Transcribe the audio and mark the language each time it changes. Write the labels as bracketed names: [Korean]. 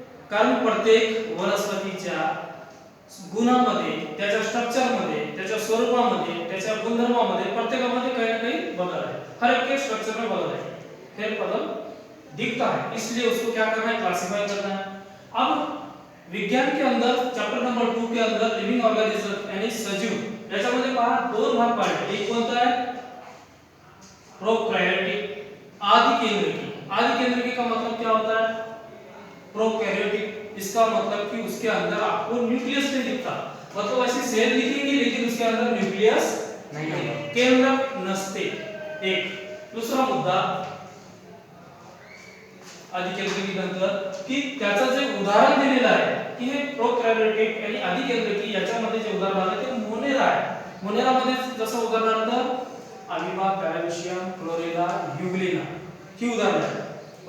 [Marathi] कारण प्रत्येक वनस्पतीच्या गुणामध्ये, त्याच्या स्ट्रक्चरमध्ये, त्याच्या स्वरूपामध्ये, त्याच्या गुणधर्मामध्ये प्रत्येकामध्ये काही ना काही बदल है. [Hindi] हर एक के स्ट्रक्चर में बदल है, फिर बदल दिखता है, इसलिए उसको क्या करना है? क्लासिफाई करना है. अब विज्ञान के अंदर चैप्टर नंबर 2 के अंदर लिविंग ऑर्गेनिज्म यानी [Marathi] सजीव याच्यामध्ये पहा दोन भाग पाडले. एक कोणता आहे? [Hindi] प्रोकैरियोटिक, आदि केंद्रकी. आदि केंद्रकी का मतलब क्या होता है? प्रोकैरियोटिक, इसका मतलब कि उसके अंदर आपको न्यूक्लियस नहीं दिखता. मतलब ऐसी सेल दिखेंगी लेकिन उसके अंदर न्यूक्लियस नहीं होगा, [Marathi] केंद्रक नसते. एक दूसरा मुद्दा आदिकेंद्रकी नंतर की त्याचं जे उदाहरण दिलेलं आहे की हे प्रोकैरियोटिक आणि आदिकेंद्रकी याच्यामध्ये जे उदाहरण आहे ते मोनेरा आहे. मोनेरा मध्ये जसं उदाहरणार्थ अमिबा, पॅरामिशियम, क्लोरेला, यूग्लिना ही उदाहरणे आहेत.